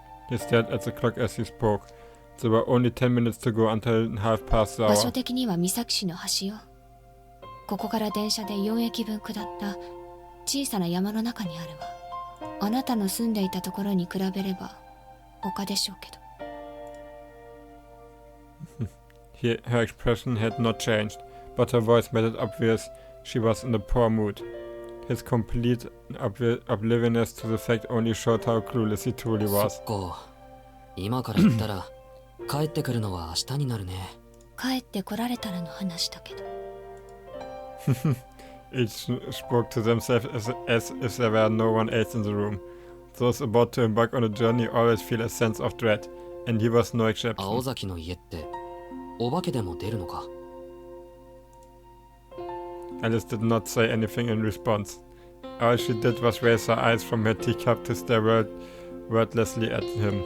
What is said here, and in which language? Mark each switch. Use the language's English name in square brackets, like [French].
[English] He stared at the clock as he spoke. There were only 10 minutes to go until 1/2 past the [Japanese] 場所 [English] hour. [Japanese] 的には三崎市の端よ。ここから電車で4駅分下った小さな山の中にあるわ。あなたの住んでいたところに比べれば丘でしょうけど。 [English] Her expression had not changed, but her voice made it obvious she was in a poor mood. His complete oblivious to the fact only showed how clueless he truly [Japanese] そ [English] was. [Japanese] っか。今から行ったら帰ってくるのは明日になるね。帰ってこられたらの話だけど。 [English] Each spoke to themselves as if there were no one else in the room. Those about to embark on a journey always feel a sense of dread, and he was no [Japanese] 青 [English] exception. [Japanese] 崎の家ってお化けでも出るのか？ [English] Alice did not say anything in response. All she did was raise her eyes from her teacup to stare wordlessly at him.